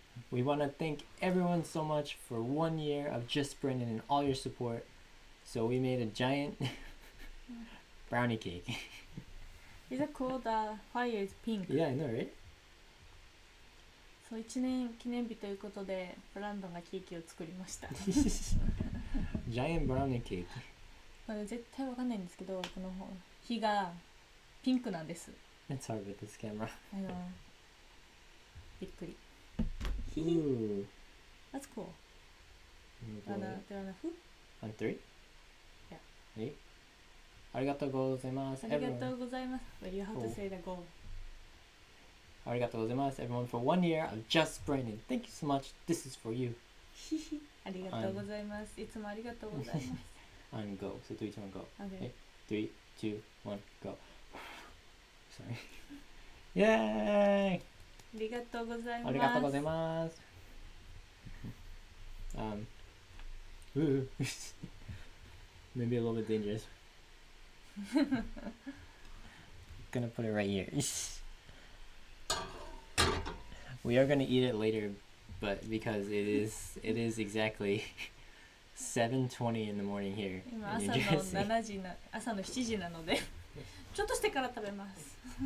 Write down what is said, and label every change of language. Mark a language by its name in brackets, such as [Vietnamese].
[English] We want to thank everyone so much for 1 year of Just Brandon and all your support. So we made a giant brownie cake. Is it cool? The fire is pink. Yeah, I know, right? [Japanese] そう1年記念日ということでブランドンがケーキを作りました [English] Giant brownie cake. [Japanese] これ絶対わかんないんですけど、この火がピンクなんです。 [English] It's hard with this camera. [Japanese] びっくり。 [English] Ooh. That's cool. We'll go There are who? on 3? Yeah. Ready? [Japanese] ありがとうございます。ありがとうございます。 [English] Well, you have to say the goal. [Japanese] ありがとうございます [English] everyone for 1 year of Just Brandon. Thank you so much. This is for you. [Japanese] ありがとうございます。いつもありがとうございます。 [English] On go. So 3, 2, 1, go. Okay. 3, 2, 1, go. Sorry. Yay! [Japanese] ありがとうございます。ありがとうございます。 [English] Ooh. Maybe a little bit dangerous. Gonna put it right here. We are gonna eat it later, but because it is exactly 7:20 in the morning here [Japanese] 今 [English] in [Japanese] 朝 [English] New [Japanese] の [English] Jersey. [Japanese] 7時な朝の7時なのでちょっとしてから食べます。